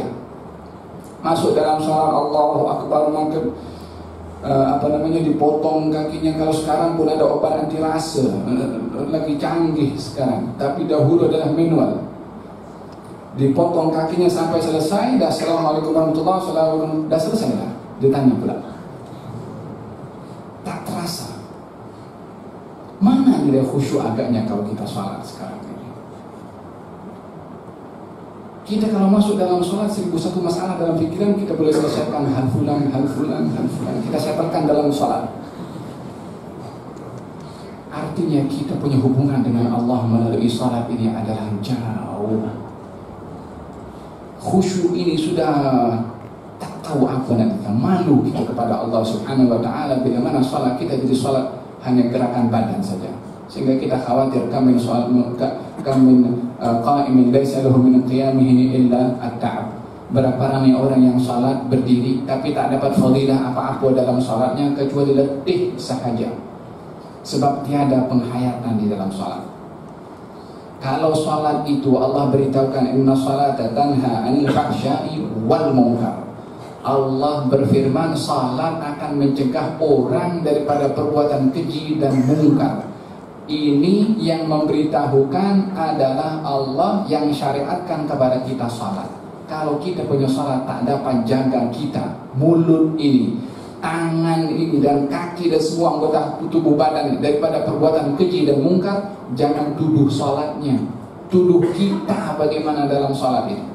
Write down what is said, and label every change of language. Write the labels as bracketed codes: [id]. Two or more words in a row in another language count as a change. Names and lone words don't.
[ms] Masuk dalam sholat, [ar] الله أكبر, [ms] maka dipotong kakinya. Kalau sekarang pun ada obat anti rasa, lagi canggih sekarang, tapi dahulu adalah manual. Dipotong kakinya sampai selesai, dah [ar] السلام عليكم ورحمة الله وبركاته, [ms] dah selesai lah. Ditanya pula, tak terasa. Mana nilai khusyuk agaknya kalau kita sholat sekarang ini? Kita kalau masuk dalam sholat 1001 masalah dalam pikiran kita boleh selesaikan, hal fulan. Kita setelkan dalam sholat. Artinya kita punya hubungan dengan Allah melalui sholat ini adalah jauh. Khusyuk ini sudah tak tahu apa nanti. Malu kita kepada Allah [ar] سبحانه وتعالى [ms] bila mana sholat kita jadi sholat hanya gerakan badan saja, sehingga kita khawatir [ar] كم من قائم ليس له من قيامه إلا التعب. [ms] Berapa ramai orang yang salat berdiri tapi tak dapat fadilah apa-apa dalam salatnya kecuali letih sahaja, sebab tiada penghayatan di dalam salat. Kalau salat itu Allah beritahukan [ar] إن الصلاة تنهى عن الفحشاء والمنكر. [ms] Allah berfirman salat akan mencegah orang daripada perbuatan keji dan mungkar. Ini yang memberitahukan adalah Allah yang syariatkan kepada kita salat. Kalau kita punya salat tak dapat jaga kita, mulut ini, tangan ini dan kaki dan semua anggota tubuh badan daripada perbuatan keji dan mungkar, jangan tuduh salatnya, tuduh kita bagaimana dalam salat ini.